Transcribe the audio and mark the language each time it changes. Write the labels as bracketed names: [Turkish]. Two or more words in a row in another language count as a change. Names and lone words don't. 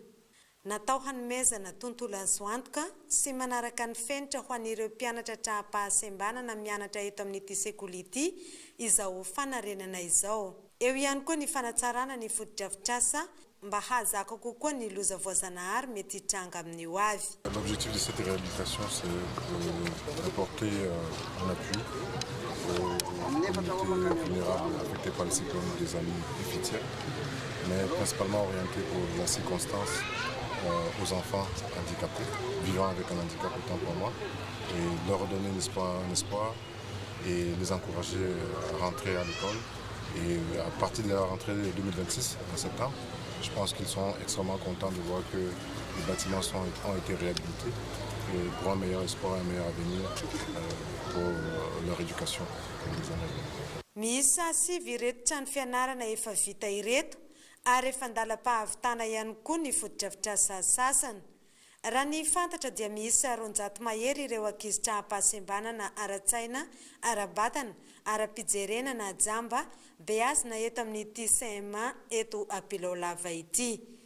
[Malagasy] Natao hanomezana tontolo azo antoka sy manaraka ny fenitra ho an'ireo mpianatra traha-pahasembanana mianatra eto amin'ity sekoly ity izao fanarenana izao. Eo ihany koa ny fanatsarana ny foto-drafitrasa mba hazaka kokoa ny loza voazanahary mety hitranga amin'ny ho avy. [French] L'objectif de cette réhabilitation, c'est d'apporter un appui aux communautés vulnérables affectées par le cyclone des années éphétières, mais principalement orienté pour la circonstance aux enfants handicapés, vivant avec un handicap autant pour moi, et leur redonner un espoir et les encourager à rentrer à l'école. Et à partir de la rentrée 2026, en septembre, je pense qu'ils sont extrêmement contents de voir que les bâtiments ont été réhabilités et pour un meilleur espoir et un meilleur avenir pour leur éducation pour les années à venir. [Malagasy] Misa sy vireto trano fianarana efa vita ireto ary efa andalam-pahavitana ihany koa ny foto-drafitrasa sasany. Raha ny fantatra dia miisa 200 mahery ireo ankizy traha-pahasembanana ara-tsaina, ara-batana, ara-pijerena na jamba beazina eto amin'ity CMA eto Ampilaolava ity.